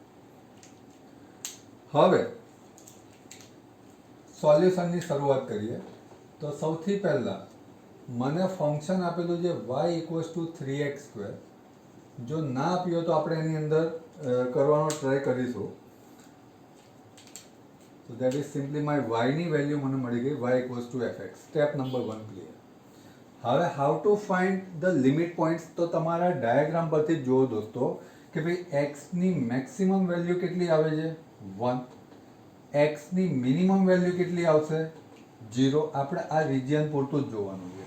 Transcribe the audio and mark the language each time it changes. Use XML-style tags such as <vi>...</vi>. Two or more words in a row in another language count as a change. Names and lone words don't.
<gu>હવે સોલ્યુશનની શરૂઆત કરીએ. તો સૌથી પહેલાં મને ફંક્શન આપેલું છે y</gu> <en>equals to</en> <gu>3x². જો ના આપ્યો તો આપણે એની અંદર કરવાનો ટ્રાય કરીશું.</gu> <en>So that is simply my y</en> <gu>ની વેલ્યુ મને મળી ગઈ,</gu> <en>y equals to fx. step number</en> <gu>1 ક્લિયર. હવે</gu> <en>how to find the limit points.</en> <gu>તો તમારા ડાયાગ્રામ પરથી જ જુઓ દોસ્તો કે ભાઈ x ની</gu> <en>maximum value</en> <gu>કેટલી આવે છે 1, x ની</gu> <en>minimum value</en> <gu>કેટલી આવશે 0. આપણે આ રિજિયન પૂરતું જ જોવાનું છે.</gu>